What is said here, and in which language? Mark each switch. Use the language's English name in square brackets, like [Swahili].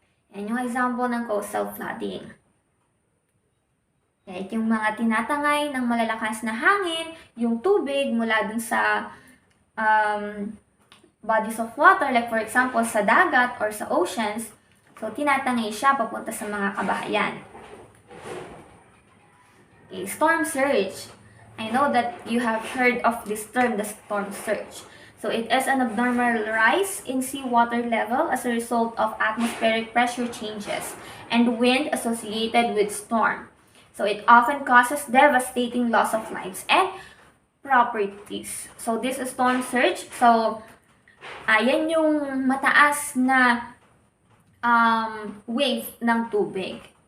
[Filipino] Yan yung example ng coastal flooding. Right, yung mga tinatangay ng malalakas na hangin, yung tubig mula dun sa bodies of water, [English] like for example [Filipino] sa dagat or sa oceans, so tinatangay siya papunta sa mga kabahayan. [English] Okay, storm surge. I know that you have heard of this term, the storm surge. So it is an abnormal rise in seawater level as a result of atmospheric pressure changes and wind associated with storm. So it often causes devastating loss of lives and properties. So this is storm surge. [Filipino] So ayan yung mataas na wave ng tubig.